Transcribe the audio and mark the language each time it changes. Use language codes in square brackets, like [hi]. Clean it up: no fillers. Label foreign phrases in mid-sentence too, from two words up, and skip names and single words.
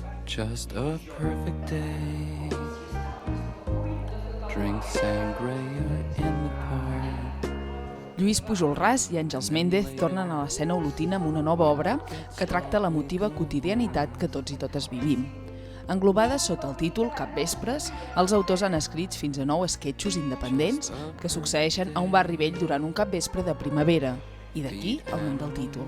[en] Just a perfect day. Drink sangria in the park. [ca] Lluís Pujol Ras i Àngels Méndez tornen a l'escena olotina amb una nova obra que tracta l'emotiva quotidianitat que tots i totes vivim. Englobada sota el títol Capvespres, els autors han escrit fins a 9 esquetxos independents que succeeixen a un barri vell durant un capvespre de primavera, i d'aquí el nom del títol.